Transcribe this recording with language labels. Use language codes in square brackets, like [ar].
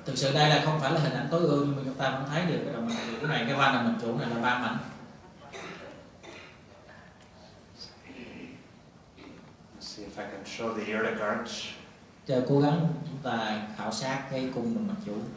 [vi] Thực sự đây là không phải là hình ảnh tối ưu, nhưng mà chúng ta vẫn thấy được cái động mạch chủ này, cái van động mạch chủ này là 3 mảnh. [en] let's see if I can show the aortic arch. [vi] Giờ cố gắng chúng ta khảo sát cái cung động mạch chủ.